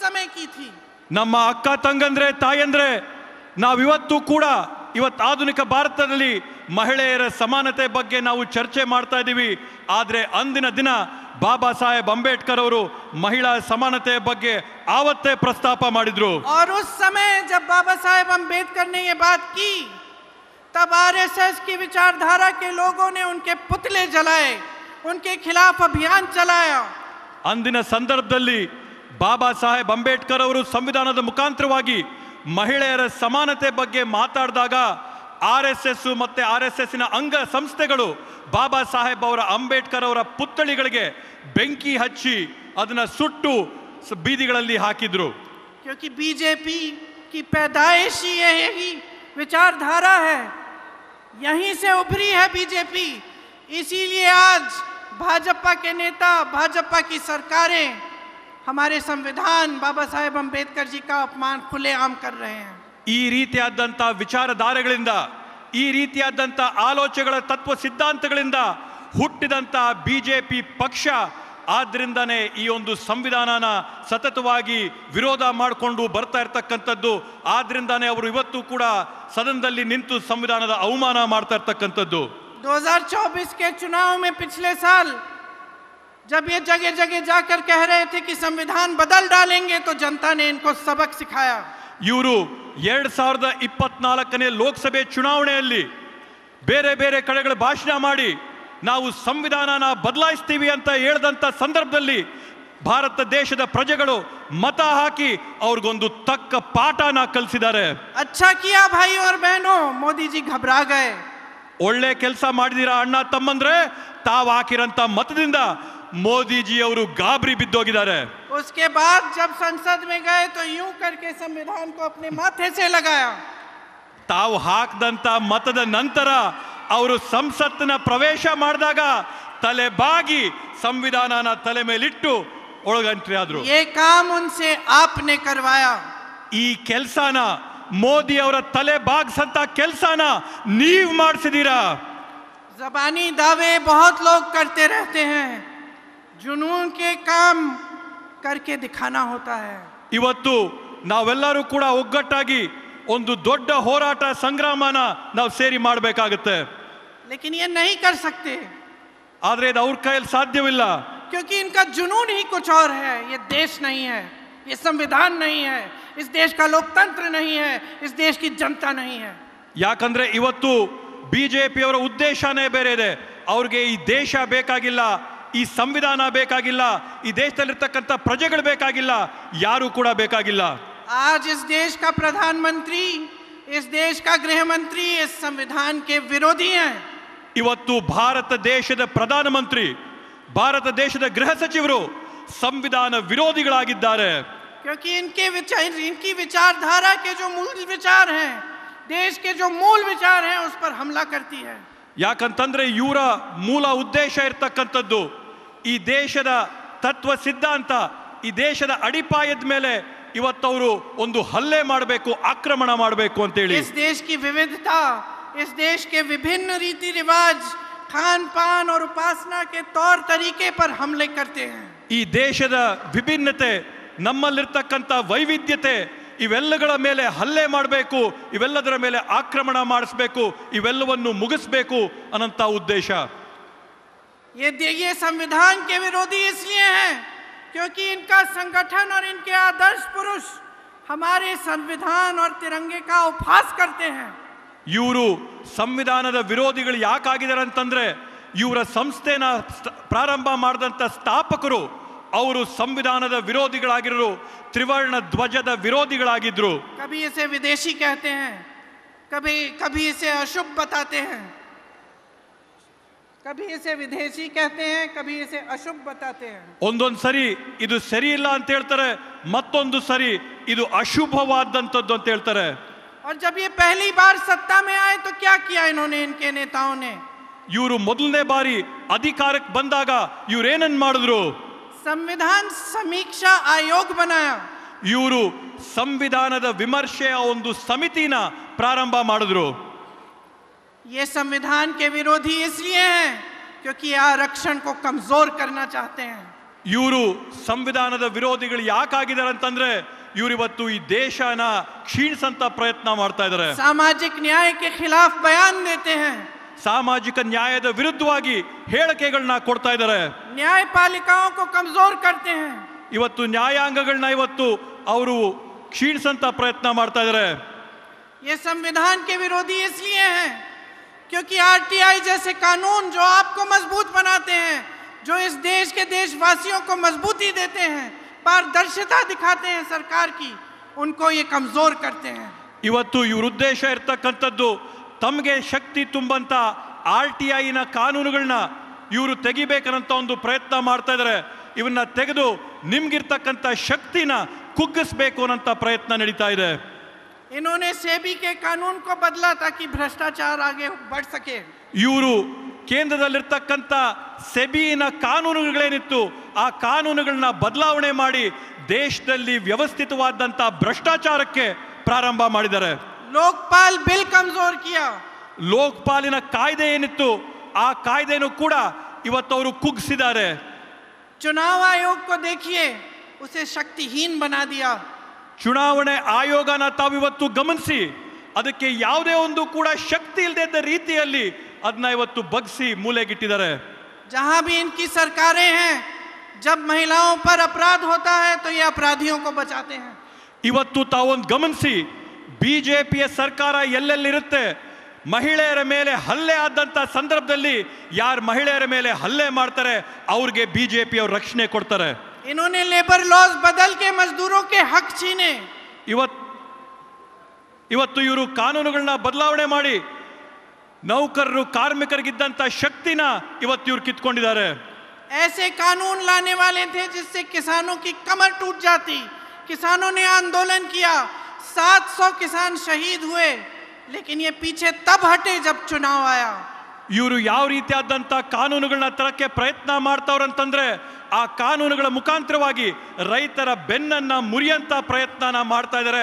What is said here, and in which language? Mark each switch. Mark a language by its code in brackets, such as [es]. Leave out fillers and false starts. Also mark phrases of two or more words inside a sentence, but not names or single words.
[hi] की थी। [kn] ನಮ್ಮ ಅಕ್ಕ ತಂಗಂದ್ರೆ ತಾಯಂದ್ರೆ ನಾವಿವತ್ತು ಕೂಡ ಇವತ್ತು ಆಧುನಿಕ ಭಾರತದಲ್ಲಿ ಮಹಿಳೆಯರ ಸಮಾನತೆ ಬಗ್ಗೆ ನಾವು ಚರ್ಚೆ ಮಾಡ್ತಾ ಇದ್ದೀವಿ. ಆದರೆ ಅಂದಿನ ದಿನ ಬಾಬಾ ಸಾಹೇಬ್ ಅಂಬೇಡ್ಕರ್ ಅವರು ಮಹಿಳಾ ಸಮಾನತೆಯ ಬಗ್ಗೆ ಆವತ್ತೇ ಪ್ರಸ್ತಾಪ ಮಾಡಿದ್ರು. [hi] और उस समय जब बाबा साहेब अंबेडकर ने ये बात की तब आरएसएस की विचारधारा के लोगों ने उनके पुतले जलाए, उनके खिलाफ अभियान चलाया. [kn] ಅಂದಿನ ಸಂದರ್ಭದಲ್ಲಿ ಬಾಬಾ ಸಾಹೇಬ್ ಅಂಬೇಡ್ಕರ್ ಅವರು ಸಂವಿಧಾನದ ಮುಖಾಂತರವಾಗಿ ಮಹಿಳೆಯರ ಸಮಾನತೆ ಬಗ್ಗೆ ಮಾತಾಡಿದಾಗ RSS ಮತ್ತೆ RSS ಅಂಗ ಸಂಸ್ಥೆಗಳು ಬಾಬಾ ಸಾಹೇಬ್ ಅವರ ಅಂಬೇಡ್ಕರ್ ಅವರ ಪುತ್ಥಳಿಗಳಿಗೆ ಬೆಂಕಿ ಹಚ್ಚಿ ಅದನ್ನ ಸುಟ್ಟು ಬೀದಿಗಳಲ್ಲಿ ಹಾಕಿದ್ರು. [hi] क्योंकि बीजेपी की पैदाइश ही यही विचारधारा है, यहीं से उभरी है बीजेपी. इसीलिए आज भाजपा के नेता, भाजपा की सरकारें हमारे संविधान बाबा साहेब अंबेडकर जी का अपमान खुलेआम कर रहे हैं. [kn] ಈ ರೀತಿಯಾದಂಥ ವಿಚಾರಧಾರೆಗಳಿಂದ, ಈ ರೀತಿಯಾದಂಥ ಆಲೋಚನೆಗಳ ತತ್ವ ಸಿದ್ಧಾಂತಗಳಿಂದ ಹುಟ್ಟಿದಂಥ ಬಿಜೆಪಿ ಪಕ್ಷ ಆದ್ರಿಂದನೇ ಈ ಒಂದು ಸಂವಿಧಾನನ ಸತತವಾಗಿ ವಿರೋಧ ಮಾಡಿಕೊಂಡು ಬರ್ತಾ ಇರ್ತಕ್ಕಂಥದ್ದು. ಆದ್ರಿಂದಾನೇ ಅವರು ಇವತ್ತು ಕೂಡ ಸದನದಲ್ಲಿ ನಿಂತು ಸಂವಿಧಾನದ ಅವಮಾನ ಮಾಡ್ತಾ ಇರ್ತಕ್ಕಂಥದ್ದು. [hi] 2024 के चुनाव में पिछले साल जब ये जगह जगह जाकर कह रहे थे कि संविधान बदल डालेंगे तो जनता ने इनको सबक सिखाया. [kn] ಇವರು 2024ನೇ ಲೋಕಸಭೆ ಚುನಾವಣೆಯಲ್ಲಿ ಬೇರೆ ಬೇರೆ ಕಡೆಗಳ ಭಾಷಣ ಮಾಡಿ ನಾವು ಸಂವಿಧಾನನ ಬದಲಾಯಿಸ್ತೀವಿ ಅಂತ ಹೇಳಿದಂಥ ಸಂದರ್ಭದಲ್ಲಿ ಭಾರತ ದೇಶದ ಪ್ರಜೆಗಳು ಮತ ಹಾಕಿ ಅವ್ರಿಗೊಂದು ತಕ್ಕ ಪಾಠನ ಕಲಿಸಿದ್ದಾರೆ. [hi] अच्छा किया भाई और बहनों, मोदी जी घबरा गए. [kn] ಒಳ್ಳೆ ಕೆಲಸ ಮಾಡಿದೀರಾ ಅಣ್ಣ ತಮ್ಮಂದ್ರೆ, ತಾವು ಹಾಕಿರಂತ ಮತದಿಂದ ಮೋದಿಜಿ ಅವರು ಗಾಬರಿ ಬಿದ್ದೋಗಿದ್ದಾರೆ. [hi] उसके बाद जब संसद में गए तो यूं करके संविधान को अपने माथे से लगाया. [kn] ತಾವು ಹಾಕದಂತ ಮತದ ನಂತರ ಅವರು ಸಂಸತ್ತಿನ ಪ್ರವೇಶ ಮಾಡಿದಾಗ ತಲೆ ಬಾಗಿ ಸಂವಿಧಾನನ ತಲೆ ಮೇಲಿಟ್ಟು ಒಳಗಂಟ್ರಿ ಆದ್ರು. [hi] ये काम उनसे आपने करवाया. [kn] ಈ ಕೆಲಸನ ಮೋದಿ ಅವರ ತಲೆ ಬಾಗ್ಸಂತ ಕೆಲಸನ ನೀವ್ ಮಾಡಿಸಿದೀರಾ. [hi] जबानी दावे बहुत लोग करते रहते हैं, जुनून के काम करके दिखाना होता है. [kn] ಇವತ್ತು ನಾವೆಲ್ಲರೂ ಕೂಡ ಒಗ್ಗಟ್ಟಾಗಿ ಒಂದು ದೊಡ್ಡ ಹೋರಾಟ ಸಂಗ್ರಾಮನ ನಾವು ಸೇರಿ ಮಾಡಬೇಕಾಗುತ್ತೆ. [hi] लेकिन ये नहीं कर सकते [kn] ಆದ್ರೆ ಇದು ಅವ್ರ ಕೈಯಲ್ಲಿ ಸಾಧ್ಯವಿಲ್ಲ. [hi] क्योंकि इनका जुनून ही कुछ और है. ये देश नहीं है, ये संविधान नहीं है, इस देश का लोकतंत्र नहीं है, इस देश की जनता नहीं है. [kn] ಯಾಕಂದ್ರೆ ಇವತ್ತು ಬಿಜೆಪಿ ಅವರ ಉದ್ದೇಶನೇ ಬೇರೆ ಇದೆ. ಅವ್ರಿಗೆ ಈ ದೇಶ ಬೇಕಾಗಿಲ್ಲ, ಈ ಸಂವಿಧಾನ ಬೇಕಾಗಿಲ್ಲ, ಈ ದೇಶದಲ್ಲಿರ್ತಕ್ಕಂಥ ಪ್ರಜೆಗಳು ಬೇಕಾಗಿಲ್ಲ, ಯಾರು ಕೂಡ ಬೇಕಾಗಿಲ್ಲ. [hi] आज इस देश का प्रधानमंत्री, इस देश का गृह मंत्री इस संविधान के विरोधी हैं. [kn] ಇವತ್ತು ಭಾರತ ದೇಶದ ಪ್ರಧಾನಮಂತ್ರಿ, ಭಾರತ ದೇಶದ ಗೃಹ ಸಚಿವರು ಸಂವಿಧಾನ ವಿರೋಧಿಗಳಾಗಿದ್ದಾರೆ. [hi] क्योंकि इनकी विचारधारा के जो मूल विचार हैं, देश के जो मूल विचार हैं, उस पर हमला करती है. [kn] ಯಾಕಂತಂದ್ರೆ ಇವರ ಮೂಲ ಉದ್ದೇಶ ಇರ್ತಕ್ಕಂಥದ್ದು ಈ ದೇಶದ ತತ್ವ ಸಿದ್ಧಾಂತ, ಈ ದೇಶದ ಅಡಿಪಾಯದ ಮೇಲೆ ಇವತ್ತವರು ಒಂದು ಹಲ್ಲೆ ಮಾಡಬೇಕು, ಆಕ್ರಮಣ ಮಾಡಬೇಕು ಅಂತೇಳಿ. [hi] इस देश की विविधता, इस देश के विभिन्न रीति रिवाज, खान पान और उपासना के तौर तरीके पर हमले करते हैं. [kn] ಈ ದೇಶದ ವಿಭಿನ್ನತೆ, ನಮ್ಮಲ್ಲಿರ್ತಕ್ಕಂಥ ವೈವಿಧ್ಯತೆ, ಇವೆಲ್ಲಗಳ ಮೇಲೆ ಹಲ್ಲೆ ಮಾಡಬೇಕು, ಇವೆಲ್ಲದರ ಮೇಲೆ ಆಕ್ರಮಣ ಮಾಡಿಸಬೇಕು, ಇವೆಲ್ಲವನ್ನು ಮುಗಿಸ್ಬೇಕು ಅನ್ನಂತ ಉದ್ದೇಶ. [hi] ये संविधान के विरोधी इसलिए हैं क्योंकि इनका संगठन और इनके आदर्श पुरुष हमारे संविधान और तिरंगे का उपहास करते हैं. [kn] ಇವರು ಸಂವಿಧಾನದ ವಿರೋಧಿಗಳು ಯಾಕಾಗಿದ್ದಾರೆ ಅಂತಂದ್ರೆ ಇವರ ಸಂಸ್ಥೆನ ಪ್ರಾರಂಭ ಮಾಡಿದಂಥ ಸ್ಥಾಪಕರು ಅವರು ಸಂವಿಧಾನದ ವಿರೋಧಿಗಳಾಗಿರೋ, ತ್ರಿವರ್ಣ ಧ್ವಜದ ವಿರೋಧಿಗಳಾಗಿದ್ರು. [hi] कभी इसे विदेशी कहते हैं, कभी इसे अशुभ बताते हैं, कभी इसे विदेशी कहते हैं, कभी इसे अशुभ बताते हैं. [kn] ಒಂದೊಂದು ಸರಿ ಇದು ಸರಿ ಇಲ್ಲ ಅಂತ ಹೇಳ್ತಾರೆ, ಮತ್ತೊಂದು ಸರಿ ಇದು ಅಶುಭವಾದಂಥದ್ದು ಅಂತ ಹೇಳ್ತಾರೆ. [hi] और जब ये पहली बार सत्ता में आए तो क्या किया इन्होंने, इनके नेताओं ने? [kn] ಇವರು ಮೊದಲನೇ ಬಾರಿ ಅಧಿಕಾರಕ್ಕೆ ಬಂದಾಗ ಇವ್ರೇನನ್ ಮಾಡಿದ್ರು? [hi] संविधान समीक्षा आयोग बनाया. [kn] ಇವರು ಸಂವಿಧಾನದ ವಿಮರ್ಶೆಯ ಒಂದು ಸಮಿತಿನ ಪ್ರಾರಂಭ ಮಾಡಿದ್ರು. [hi] ये संविधान के विरोधी इसलिए हैं क्योंकि आरक्षण को कमजोर करना चाहते हैं. [kn] ಇವರು ಸಂವಿಧಾನದ ವಿರೋಧಿಗಳು ಯಾಕಾಗಿದ್ದಾರೆ ಅಂತಂದ್ರೆ ಇವರಿವತ್ತು ಈ ದೇಶನ ಕ್ಷೀಣಿಸಂತ ಪ್ರಯತ್ನ ಮಾಡ್ತಾ ಇದ್ದಾರೆ. [hi] सामाजिक न्याय के खिलाफ बयान देते हैं, [kn] ಸಾಮಾಜಿಕ ನ್ಯಾಯದ ವಿರುದ್ಧವಾಗಿ ಹೇಳಿಕೆಗಳನ್ನ ಕೊಡ್ತಾ ಇದ್ದಾರೆ. [hi] न्यायपालिकाओं को कमजोर करते हैं. [kn] ಇವತ್ತು ನ್ಯಾಯಾಂಗಗಳನ್ನ ಇವತ್ತು ಅವರು ಕ್ಷೀಣಿಸಂತ ಪ್ರಯತ್ನ ಮಾಡ್ತಾ ಇದ್ದಾರೆ. [hi] ये संविधान के विरोधी इसलिए हैं क्योंकि आरटीआई जैसे कानून जो आपको मजबूत बनाते हैं, जो इस देश के देशवासियों को मजबूती देते हैं, पारदर्शिता दिखाते हैं सरकार की, उनको ये कमजोर करते हैं. [kn] ಇವತ್ತು ಇವ್ರ ಉದ್ದೇಶ ಇರ್ತಕ್ಕಂಥದ್ದು ತಮಗೆ ಶಕ್ತಿ ತುಂಬಂತ RTIನ ಕಾನೂನುಗಳನ್ನ ಇವರು ತೆಗಿಬೇಕಂತ ಒಂದು ಪ್ರಯತ್ನ ಮಾಡ್ತಾ ಇದ್ದಾರೆ. ಇವನ್ನ ತೆಗೆದು ನಿಮ್ಗಿರ್ತಕ್ಕಂಥ ಶಕ್ತಿನ ಕುಗ್ಗಿಸ್ಬೇಕು ಅನ್ನೋ ಪ್ರಯತ್ನ ನಡೀತಾ ಇದೆ. [hi] इन्होंने सेबी के कानून को बदला ताकि भ्रष्टाचार आगे बढ़ सके. [kn] ಇವರು ಕೇಂದ್ರದಲ್ಲಿರ್ತಕ್ಕಂಥ ಸೆಬಿನ ಕಾನೂನುಗಳೇನಿತ್ತು ಆ ಕಾನೂನುಗಳನ್ನ ಬದಲಾವಣೆ ಮಾಡಿ ದೇಶದಲ್ಲಿ ವ್ಯವಸ್ಥಿತವಾದಂಥ ಭ್ರಷ್ಟಾಚಾರಕ್ಕೆ ಪ್ರಾರಂಭ ಮಾಡಿದ್ದಾರೆ. [hi] लोकपाल बिल कमजोर किया. [kn] ಲೋಕಪಾಲಿನ ಕಾಯ್ದೆ ಏನಿತ್ತು ಆ ಕಾಯ್ದೆನೂ ಕೂಡ ಇವತ್ತು ಅವರು ಕುಗ್ಗಿಸಿದ್ದಾರೆ. [hi] चुनाव आयोग को देखिए, उसे शक्तिहीन बना दिया. [kn] ಚುನಾವಣೆ ಆಯೋಗನ ತಾವಿವತ್ತು ಗಮನಿಸಿ ಅದಕ್ಕೆ ಯಾವುದೇ ಒಂದು ಕೂಡ ಶಕ್ತಿ ಇಲ್ಲದ ರೀತಿಯಲ್ಲಿ ಅದನ್ನ ಇವತ್ತು ಬಗ್ಸಿ ಮೂಲೆಗಿಟ್ಟಿದ್ದಾರೆ. [hi] जहां भी इनकी सरकारें हैं, जब महिलाओं पर अपराध होता है तो ये अपराधियों को बचाते हैं. [kn] ಇವತ್ತು ತಾವೊಂದು ಗಮನಿಸಿ ಬಿಜೆಪಿಯ ಸರ್ಕಾರ ಎಲ್ಲೆಲ್ಲಿರುತ್ತೆ ಮಹಿಳೆಯರ ಮೇಲೆ ಹಲ್ಲೆ ಆದಂತ ಸಂದರ್ಭದಲ್ಲಿ ಯಾರು ಮಹಿಳೆಯರ ಮೇಲೆ ಹಲ್ಲೆ ಮಾಡ್ತಾರೆ ಅವ್ರಿಗೆ ಬಿಜೆಪಿ ಅವರು ರಕ್ಷಣೆ ಕೊಡ್ತಾರೆ. [hi] इन्होंने [en] labour laws [hi] बदल के मजदूरों के हक छीने. [kn] ಇವತ್ತು ಇವರು ಕಾನೂನುಗಳನ್ನ ಬದಲಾವಣೆ ಮಾಡಿ ನೌಕರರು ಕಾರ್ಮಿಕರಿಗಿದ್ದಂತ ಶಕ್ತಿನ ಇವತ್ತು ಇವರು ಕಿತ್ಕೊಂಡಿದ್ದಾರೆ. [hi] ऐसे कानून लाने वाले थे जिससे किसानों की कमर टूट जाती. किसानों ने आंदोलन किया, 700 किसान शहीद हुए, लेकिन ये पीछे तब हटे जब चुनाव आया. [kn] ಇವರು ಯಾವ ರೀತಿಯಾದಂಥ ಕಾನೂನುಗಳನ್ನ ತರಕ್ಕೆ ಪ್ರಯತ್ನ ಮಾಡ್ತಾವ್ರಂತಂದ್ರೆ ಆ ಕಾನೂನುಗಳ ಮುಖಾಂತರವಾಗಿ ರೈತರ ಬೆನ್ನನ್ನ ಮುರಿಯಂತ ಪ್ರಯತ್ನನ ಮಾಡ್ತಾ ಇದ್ದಾರೆ.